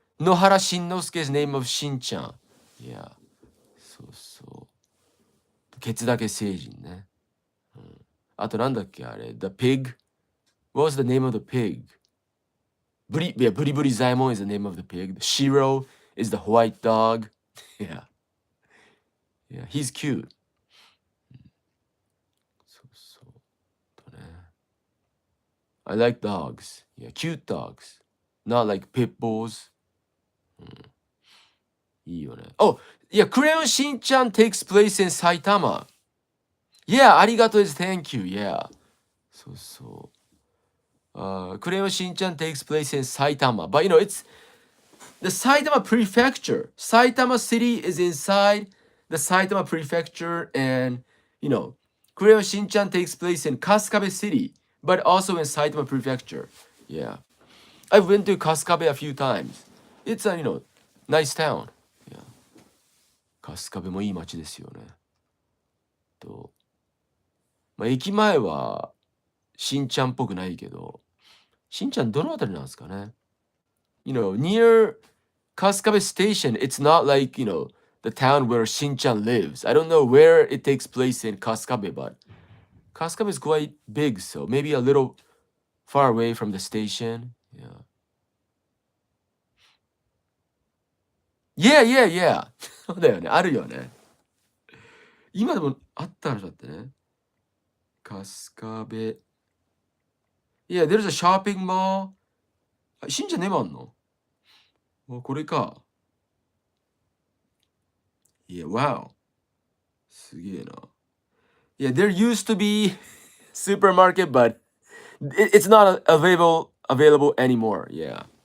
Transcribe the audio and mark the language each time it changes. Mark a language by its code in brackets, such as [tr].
[en] 野原しんのすけ is name of しんちゃん。 Yeah. [ja] そうそう。ケツだけ星人ね。あとなんだっけあれ [en] The pig? What was the name of the pig? ブリブリザイモン is the name of the pig. Shiro is the white dog. Yeah, he's cute. [ja] そうそうとね。 [en] I like dogs. Yeah, cute dogs. Not like pit bulls. [ja] いいよね。 [en] Oh, yeah, クレヨンしんちゃん takes place in Saitama. Yeah, ありがとう is thank you. Yeah. [ja] そうそう。 [en] クレヨンしんちゃん takes place in Saitama. But it's the Saitama prefecture. Saitama city is inside the Saitama prefecture, and Crayon Shinchan takes place in Kasukabe city, but also in Saitama prefecture. Yeah, I've been to Kasukabe a few times. It's a nice town. Yeah, [ja] Kasukabe もいい街ですよね。駅前はしんちゃんっぽくないけど、しんちゃんどのあたりなんですかね。 [en] Near Kasukabe Station, it's not like, the town where Shinchan lives. I don't know where it takes place in Kasukabe, but Kasukabe is quite big, so maybe a little far away from the station. Yeah. [ja] そうだよね。あるよね。今でもあった話だってね。春日部。 [en] Yeah, there's a shopping mall. [ja] 信者ねもあんの？これか。 [en] Yeah, wow. [ja] すげえな。 [en] Yeah, there used to be supermarket, but it's not available anymore. Yeah.